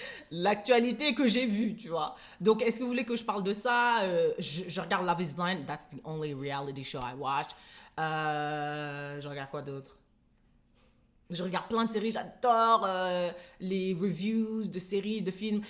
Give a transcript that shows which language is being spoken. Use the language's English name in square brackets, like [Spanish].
[French] L'actualité que j'ai vue, tu vois. Donc, est-ce que vous voulez que je parle de ça? Je regarde Love is Blind. [English] That's the only reality show I watch. [French] Je regarde quoi d'autre? Je regarde plein de séries, j'adore les reviews de séries, de films.